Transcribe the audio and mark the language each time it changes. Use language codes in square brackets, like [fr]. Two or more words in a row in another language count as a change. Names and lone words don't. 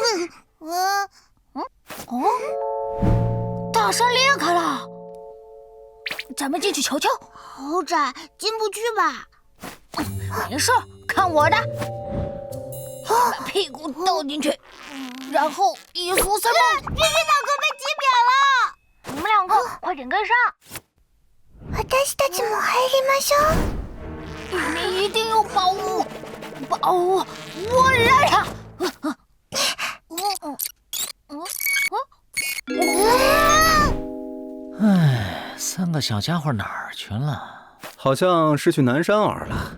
[zh] 大山裂开了，咱们进去瞧瞧。好窄，进不去吧？没事，看我的。把屁股倒进去，然后一缩三蹦。皮皮大哥被挤扁了，你们两个快点跟上。 [ja] 私たちも入りましょう。 [zh] 里面一定有宝物，我来了。 3个小家伙哪儿去了？好像是去南山玩了。